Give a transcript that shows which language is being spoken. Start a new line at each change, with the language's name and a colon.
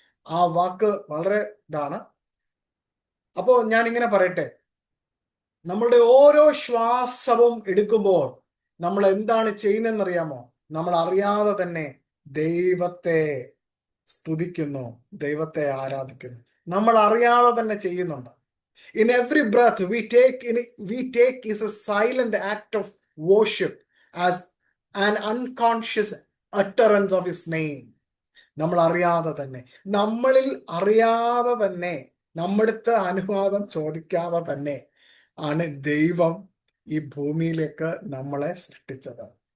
Malayalam: ആ വാക്ക് വളരെ ഇതാണ്. അപ്പോ ഞാൻ ഇങ്ങനെ പറയട്ടെ, നമ്മളുടെ ഓരോ ശ്വാസവും എടുക്കുമ്പോൾ നമ്മൾ എന്താണ് ചെയ്യുന്നതെന്നറിയാമോ? നമ്മൾ അറിയാതെ തന്നെ ദൈവത്തെ സ്തുതിക്കുന്നു, ദൈവത്തെ ആരാധിക്കുന്നു. നമ്മൾ അറിയാതെ തന്നെ ചെയ്യുന്നുണ്ട്.
English: In every breath we take is a silent act of worship as an unconscious utterance of his name.
Malayalam: നമ്മൾ അറിയാതെ തന്നെ, നമ്മളിൽ അറിയാതെ തന്നെ, നമ്മുടെടുത്ത് അനുവാദം ചോദിക്കാതെ തന്നെ ആണ് ദൈവം ഈ ഭൂമിയിലേക്ക് നമ്മളെ സൃഷ്ടിച്ചത്.